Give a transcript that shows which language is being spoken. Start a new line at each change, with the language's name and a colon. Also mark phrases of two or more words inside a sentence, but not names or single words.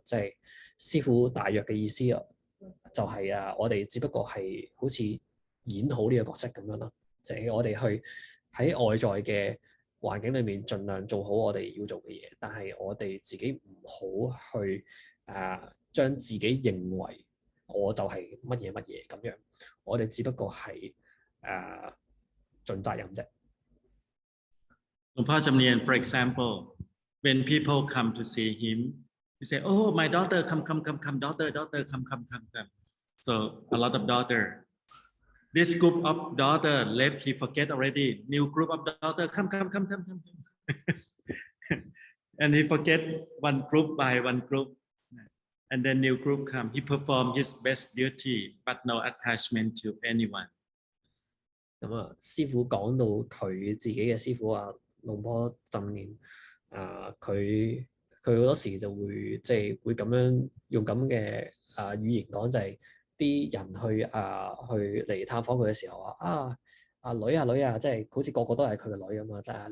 Cantonese: 即係師傅大約嘅意思就係我哋只不過係好似演好呢個角色咁樣啦，即係我哋去喺外在嘅環境裏面盡量做好我哋要做嘅嘢，但係我哋自己唔好去將自己認為我就係乜嘢乜嘢咁樣，我哋只不過係盡責任啫。
English: หลวงพ่อจำเนียน for example, when people come to see him, he say, "Oh, my daughter, come, daughter, come." So a lot of daughter. This group of daughter left, he forget already. New group of daughter, come. And he forget one group by one group. And then new group come. He perform his best duty, but no attachment to anyone.
Cantonese: 咁師傅講到佢自己嘅師傅龍坡浸念佢佢好多時就會即係會咁樣用咁嘅語言講，就係啲人去嚟探訪佢嘅時候女啊，即係好似個個都係佢嘅女咁啊！